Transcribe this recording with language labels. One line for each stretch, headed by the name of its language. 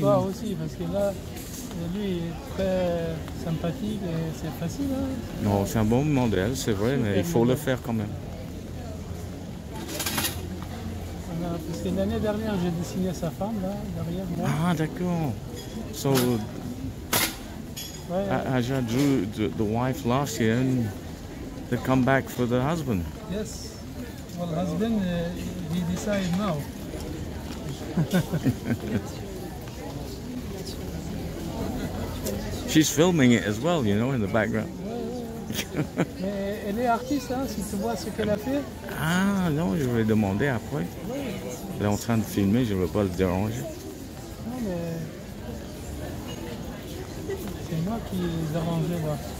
French: Toi aussi, parce que là, lui est très sympathique et c'est facile, hein? Non, c'est un bon modèle, c'est vrai, mais il faut le faire quand même. Voilà, parce que l'année dernière, j'ai dessiné sa femme, là, derrière moi. Ah, d'accord.
English: So,
French: Ouais,
English: Aja drew the wife last year and they come back for the husband. yes. Well, husband, he decided now. She's filming it as well, you know, in the background.
French: Mais elle est artiste, hein, si tu vois ce qu'elle a fait. Ah, non, je vais demander après. Elle est en train de filmer, je ne veux pas le déranger. Non, mais c'est moi qui les arrangeais, là.